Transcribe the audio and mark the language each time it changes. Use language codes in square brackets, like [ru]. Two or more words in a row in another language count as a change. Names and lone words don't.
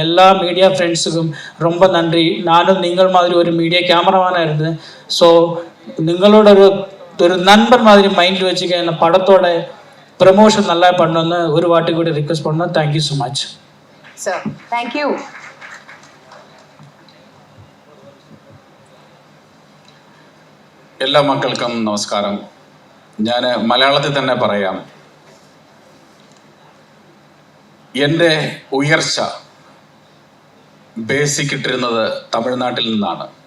[ta] எல்லா [en] media friends [ta] ரொம்ப நன்றி. நானும் நீங்கள் மாதிரி ஒரு [en] media cameraman [ta] இருந்தேன். ஸோ நிங்களோட ஒரு நண்பர் மாதிரி மைண்ட் வச்சுக்க இந்த படத்தோட ப்ரமோஷன் நல்லா பண்ணோன்னு ஒரு வாட்டி கூட ரிக்வெஸ்ட் பண்ணோம். [en] thank you so much [ta] சார். தேங்க்யூ. [ml] എല്ലാ മക്കൾക്കും നമസ്കാരം. ഞാൻ മലയാളത്തിൽ തന്നെ പറയാം. എൻ്റെ ഉയർച്ച ബേസിക് ഇട്ടിരുന്നത് തമിഴ്നാട്ടിൽ നിന്നാണ്.